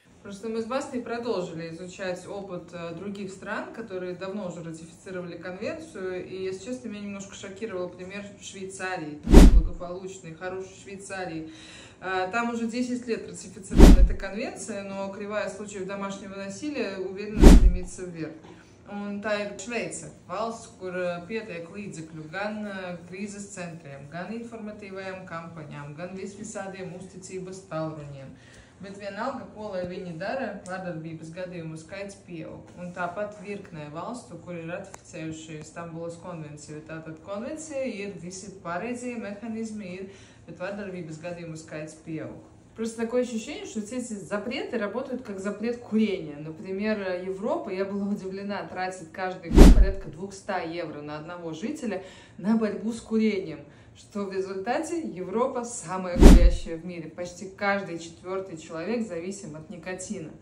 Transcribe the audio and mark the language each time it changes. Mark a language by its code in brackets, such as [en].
[ru] Просто мы с Бастой продолжили изучать опыт других стран, которые давно уже ратифицировали конвенцию. И, если честно, меня немножко шокировал пример Швейцарии, благополучной, хорошей Швейцарии. Там уже 10 лет ратифицирована эта конвенция, но кривая случаев домашнего насилия уверенно стремится вверх. [lv] Un tā ir Šveice, valsts, kur pietiek līdzekļu gan krīzes centriem, gan informatīvajām kampaņām, gan visvisādiem uzticības tālruņiem. Bet vienalga, ko lai viņi dara, vardarbības gadījumu skaits pieaug. Un tāpat virknē valstu, kur ir ratificējuši Stambulas konvenciju. Tātad konvencija ir, visi pareizie mehānismi ir, bet vardarbības gadījumu skaits pieaug. [ru] Просто такое ощущение, что все эти запреты работают как запрет курения. Например, Европа, я была удивлена, тратит каждый год порядка 200 евро на одного жителя на борьбу с курением. Что в результате Европа самая курящая в мире. Почти каждый 4-й человек зависим от никотина.